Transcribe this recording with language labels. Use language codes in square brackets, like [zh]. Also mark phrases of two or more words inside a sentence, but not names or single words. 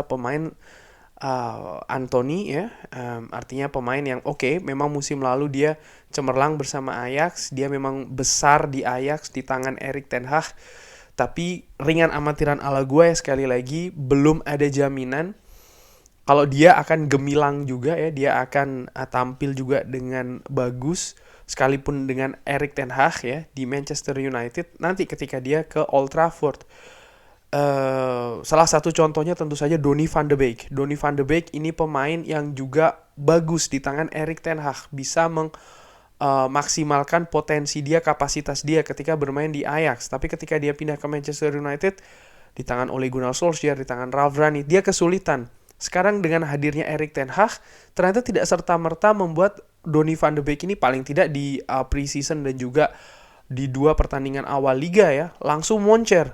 [id] Pemain Anthony ya, artinya pemain yang oke, memang musim lalu dia cemerlang bersama Ajax, dia memang besar di Ajax di tangan Erik ten Hag, tapi ringan amatiran ala gue ya, sekali lagi belum ada jaminan kalau dia akan gemilang juga ya, dia akan tampil juga dengan bagus sekalipun dengan Erik ten Hag ya di Manchester United nanti ketika dia ke Old Trafford. Salah satu contohnya tentu saja Donny van de Beek. Donny van de Beek ini pemain yang juga bagus di tangan Erik ten Hag, bisa maksimalkan potensi dia, kapasitas dia ketika bermain di Ajax. Tapi ketika dia pindah ke Manchester United di tangan Ole Gunnar Solskjaer, di tangan Ralf Rangnick, dia kesulitan. Sekarang dengan hadirnya Erik ten Hag, ternyata tidak serta-merta membuat Donny van de Beek ini paling tidak di pre-season dan juga di 2 pertandingan awal liga ya, langsung moncer.